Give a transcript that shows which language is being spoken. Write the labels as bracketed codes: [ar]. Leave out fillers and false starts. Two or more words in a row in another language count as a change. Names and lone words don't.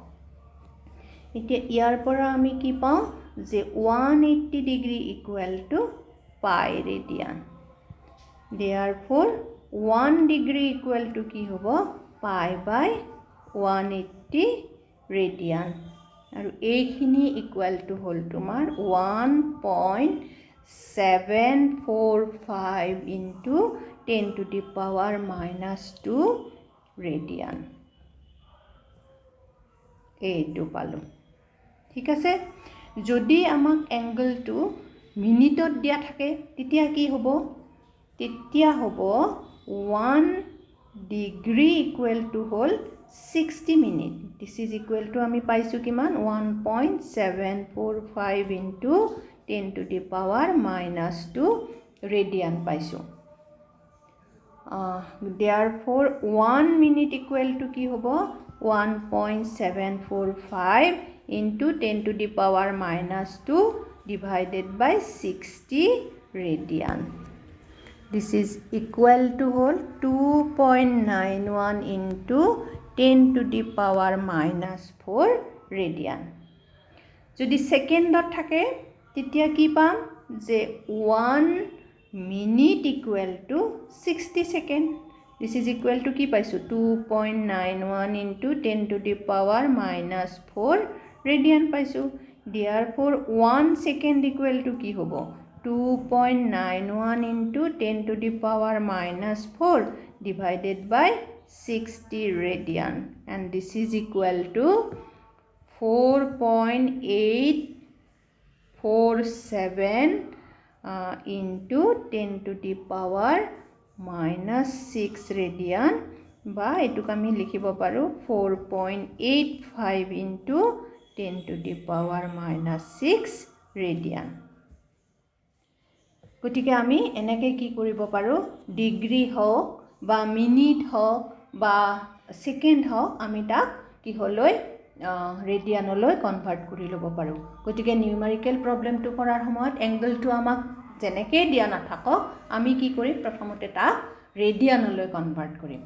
[as] এতিয়া ইয়াৰ পৰা আমি কি পাওঁ যে 180 [en] degree equal to pi radian therefore [as] 1 [en] degree equal to [as] কি হ'ব [en] pi by 180 radian [as] আৰু এইখিনি [en] equal to [as] হ'ল তোমাৰ 1.745 [en] into 10 to the power minus 2 radian [as] এইটো পালো ঠিক আছে যদি আমাক এংগলটো মিনিটত দিয়া থাকে তেতিয়া কি হ'ব তেতিয়া হ'ব 1 ডিগ্ৰী [en] equal to [as] হ'ল 60 মিনিট [en] this is equal to [as] আমি পাইছো কিমান [en] 1.745 ইনটু 10 to the power minus 2 ৰেডিয়ান পাইছো therefore 1 minute equal to [as] কি হ'ব [en] 1.745 into 10 to the power minus 2 divided by 60 radian this is equal to whole 2.91 into 10 to the power minus 4 radian [as] যদি সেকেন্ডত থাকে তেতিয়া কি পাম যে [en] 1 minute equal to 60 second this is equal to [as] কি পাইছো [en] 2.91 into 10 to the power minus 4 radian পাইছো therefore 1 second equal to [as] কি হ'ব [en] 2.91 into 10 to the power minus 4 divided by 60 radian and this is equal to 4.847 into 10 to the power minus 6 radian [as] বা এটুক আমি লিখিব পাৰো [en] 4.85 into 10 to the power minus 6 radian [as] গতিকে আমি এনেকৈ কি কৰিব পাৰো ডিগ্ৰী হওক বা মিনিট হওক বা সেকেন্ড হওক আমি তাক কি হলৈ ৰেডিয়ানলৈ কনভাৰ্ট কৰি ল'ব পাৰো গতিকে [en] numerical problem [as] কৰাৰ সময়ত এংগলটো আমাক যেনেকৈ দিয়া নাথাকক আমি কি কৰিম প্ৰথমতে তাক ৰেডিয়ানলৈ কনভাৰ্ট কৰিম